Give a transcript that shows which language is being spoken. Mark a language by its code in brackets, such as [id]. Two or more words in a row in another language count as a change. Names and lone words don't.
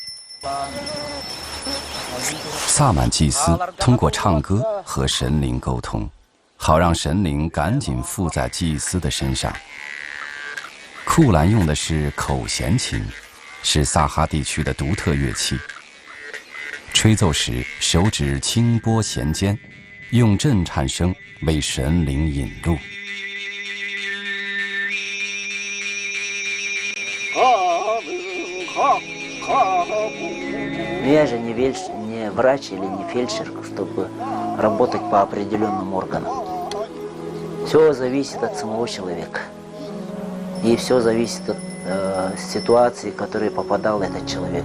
[zh] 萨满祭司通过唱歌和神灵沟通，好让神灵赶紧附在祭司的身上。库兰用的是口弦琴，是萨哈地区的独特乐器。吹奏时，手指轻拨弦尖，用震颤声为神灵引路。 [ru] Я же не врач или не фельдшер, чтобы работать по определенным органам. Все зависит от самого человека. И все зависит от ситуации, в которую попадал этот человек.